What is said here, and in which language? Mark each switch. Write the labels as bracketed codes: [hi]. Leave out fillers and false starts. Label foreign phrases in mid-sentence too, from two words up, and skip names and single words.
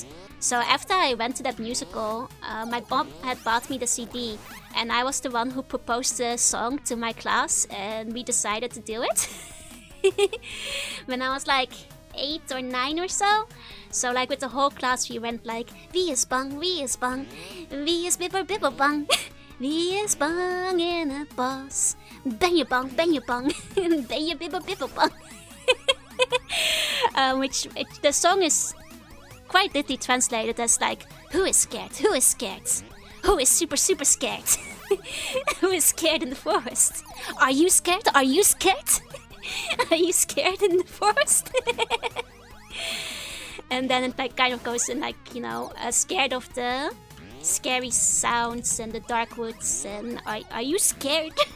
[en] So after I went to that musical, my mom had bought me the CD, and I was the one who proposed the song to my class, and we decided to do it. When I was like 8 or 9 or so. So like with the whole class we went like [nl] wie is bang, wie is bang, wie is bibber bibber bang, wie is bang in a bus, bang je bang, bang je bang, bang je bibber bibber bang. [en] The song is quite literally translated as like, who is scared, who is scared, who is super super scared, who is scared in the forest, are you scared, are you scared? Are you scared in the forest? And then it like kind of goes in like, you know, scared of the scary sounds and the dark woods, and are you scared?